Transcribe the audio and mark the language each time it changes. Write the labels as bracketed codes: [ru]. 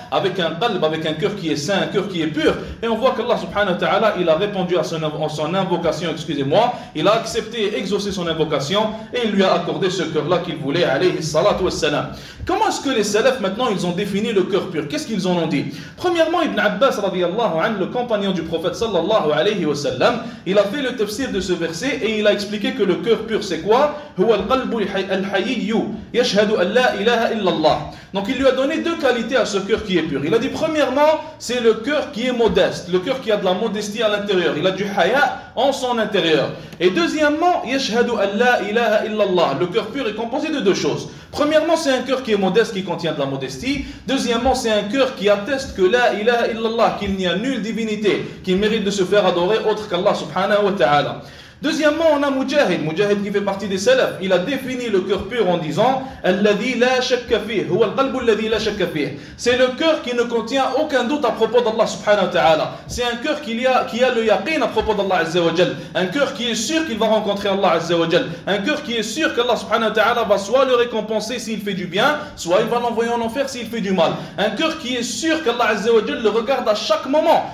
[fr] Avec un qalb, avec un cœur qui est saint, un cœur qui est pur. Et on voit qu'Allah subhanahu wa ta'ala il a répondu à son invocation, excusez-moi, il a accepté et exaucé son invocation et il lui a accordé ce cœur-là qu'il voulait, alayhi salatu wassalam. Comment est-ce que les salafs maintenant ils ont défini le cœur pur? Qu'est-ce qu'ils en ont dit? Premièrement, Ibn Abbas radiyallahu anhu, le compagnon du prophète sallallahu alayhi wa sallam, il a fait le tafsir de ce verset et il a expliqué que le cœur pur c'est quoi? [ar] هو القلب الحيي يشهد أن لا إله إلا الله. [fr] Donc il lui a donné deux qualités à ce cœur qui est pur. Il a dit premièrement, c'est le cœur qui est modeste, le cœur qui a de la modestie à l'intérieur. Il a du haya en son intérieur. Et deuxièmement, [ar] يشهد أن لا إله إلا الله. [fr] Le cœur pur est composé de deux choses. Premièrement, c'est un cœur qui est modeste, qui contient de la modestie. Deuxièmement, c'est un cœur qui atteste que la ilaha illallah, qu'il n'y a nulle divinité qui mérite de se faire adorer autre qu'Allah subhanahu wa ta'ala. Deuxièmement, on a Mujahid qui fait partie des salafs. Il a défini le cœur pur en disant [ar] الذي لا شك فيه هو القلب الذي لا شك فيه. [fr] C'est le cœur qui ne contient aucun doute à propos d'Allah subhanahu wa ta'ala. C'est un cœur qui a le yaqin à propos d'Allah azza wa jal. Un cœur qui est sûr qu'il va rencontrer Allah azza wa jal. Un cœur qui est sûr qu'Allah subhanahu wa ta'ala va soit le récompenser s'il fait du bien, soit il va l'envoyer en enfer s'il fait du mal. Un cœur qui est sûr qu'Allah azza wa jal le regarde à chaque moment.